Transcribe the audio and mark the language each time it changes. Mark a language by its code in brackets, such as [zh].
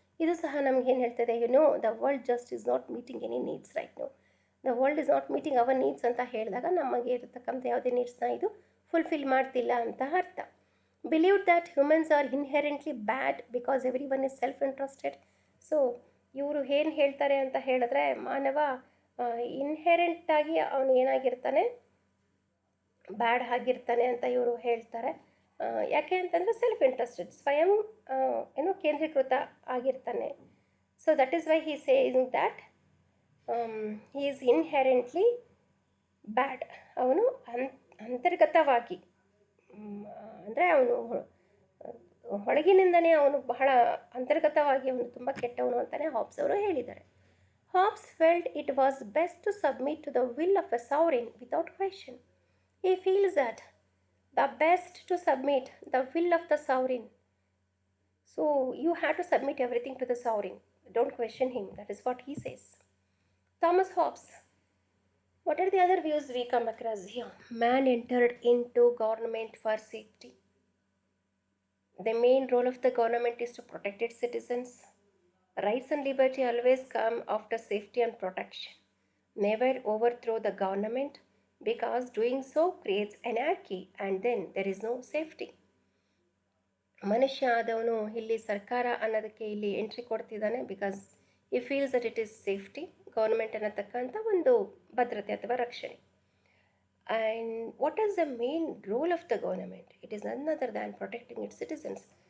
[kn] ಇದು ಸಹ ನಮ್ಗೆ ಏನು ಹೇಳ್ತದೆ, [en] the world just is not meeting any needs right now. The world is not meeting our needs [kn] ಅಂತ ಹೇಳಿದಾಗ ನಮಗೆ ಇರತಕ್ಕಂಥ ಯಾವುದೇ ನೀಡ್ಸ್ನ ಇದು ಫುಲ್ಫಿಲ್ ಮಾಡ್ತಿಲ್ಲ ಅಂತ ಅರ್ಥ. [en] Believed that humans are inherently bad because everyone is self-interested. [kn] So ಇವರು ಏನು ಹೇಳ್ತಾರೆ ಅಂತ ಹೇಳಿದ್ರೆ, ಮಾನವ ಇನ್ಹೆರೆಂಟಾಗಿ ಅವನು ಏನಾಗಿರ್ತಾನೆ, ಬ್ಯಾಡ್ ಆಗಿರ್ತಾನೆ ಅಂತ ಇವರು ಹೇಳ್ತಾರೆ. ಯಾಕೆ ಅಂತಂದರೆ ಸೆಲ್ಫ್ ಇಂಟ್ರೆಸ್ಟೆಡ್, ಸ್ವಯಂ ಕೇಂದ್ರೀಕೃತ ಆಗಿರ್ತಾನೆ. [en] So that is why he saying that he is inherently bad. [kn] ಅವನು ಅಂತರ್ಗತವಾಗಿ ಅಂದರೆ ಅವನು ಹೊಳಗಿನಿಂದನೇ ಅವನು ಬಹಳ ಅಂತರ್ಗತವಾಗಿ ಅವನು ತುಂಬ ಕೆಟ್ಟವನು ಅಂತಲೇ ಹಾಬ್ಸ್ ಅವರು ಹೇಳಿದ್ದಾರೆ. [en] Hobbes felt it was best to submit to the will of a sovereign without question. He feels that the best to submit the will of the sovereign. So you have to submit everything to the sovereign. Don't question him. That is what he says. Thomas Hobbes. What are the other views we come across here? Man entered into government for safety. The main role of the government is to protect its citizens. Rights and liberty always come after safety and protection. Never overthrow the government, because doing so creates anarchy and then there is no safety. [kn] ಮನುಷ್ಯ ಆದವನು ಇಲ್ಲಿ ಸರ್ಕಾರ ಅನ್ನೋದಕ್ಕೆ ಇಲ್ಲಿ entry ಕೊಡ್ತಿದ್ದಾನೆ, [en] because he feels that it is safety, [kn] government ಅನ್ನತಕ್ಕಂಥ ಒಂದು ಭದ್ರತೆ ಅಥವಾ ರಕ್ಷಣೆ. [en] And what is the main role of the government? It is none other than protecting it citizens.